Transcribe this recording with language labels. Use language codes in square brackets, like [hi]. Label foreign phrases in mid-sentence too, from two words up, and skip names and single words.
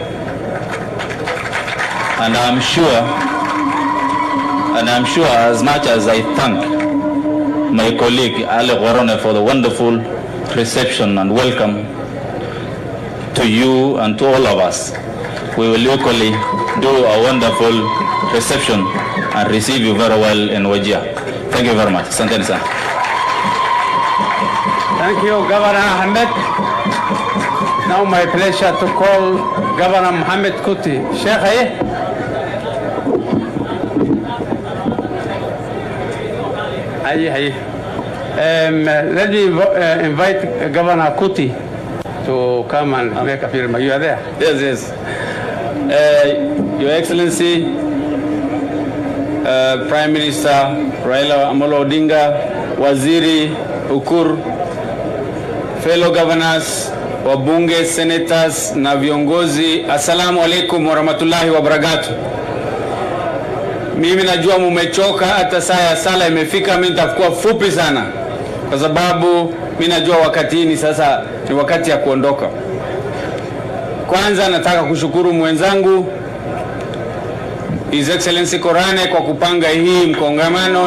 [en] And I'm sure as much as I thank my colleague Ale Warone for the wonderful reception and welcome to you and to all of us, we will equally do a wonderful reception and receive you very well in Wajir. Thank you very much. [sw] Asanteni sana. [en] Thank you, Governor Ahmed. Now my pleasure to call Governor Mohammed Kuti. Sheikh, let me invite Governor Kuti to come and make a film. You are there? Yes. Your Excellency, Prime Minister Raila Amolo Odinga, Waziri Ukur, fellow governors, [sw] wabunge, senators na viongozi, [ar] السلام عليكم ورحمة الله وبركاته. [sw] Mimi najua mumechoka, hata saa ya sala imefika. Mimi nitakuwa fupi sana kwa sababu mimi najua wakati ni sasa ni wakati ya kuondoka. Kwanza nataka kushukuru mwenzangu [en] His Excellency [sw] Korane kwa kupanga hii mkongamano.